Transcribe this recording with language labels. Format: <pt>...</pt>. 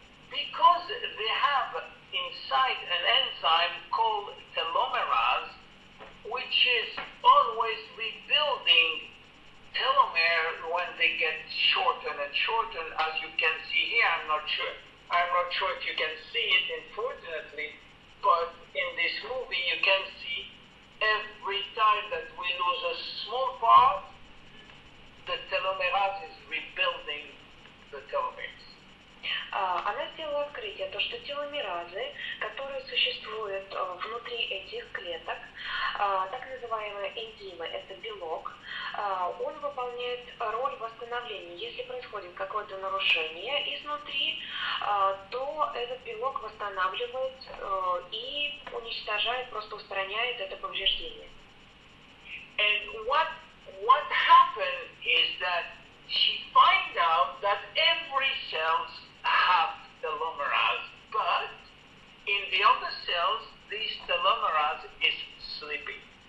<en>Because they have inside an enzyme called telomerase, which is always rebuilding telomere when they get shorter and shorter, as you can see here. I'm not sure if you can see it, unfortunately. But in this movie, you can see every time that we lose a small part, the telomerase is rebuilding the telomeres.</en> <ru>Она сделала открытие, то, что теломеразы, которые существуют внутри этих клеток, так называемые энзимы, это белок, он выполняет роль восстановления. Если происходит какое-то нарушение изнутри, то этот белок восстанавливает и уничтожает, просто устраняет это повреждение.</ru> <en>And what happened is that she find out that every cells have telomerase, but in the other cells, this telomerase is sleeping.</en>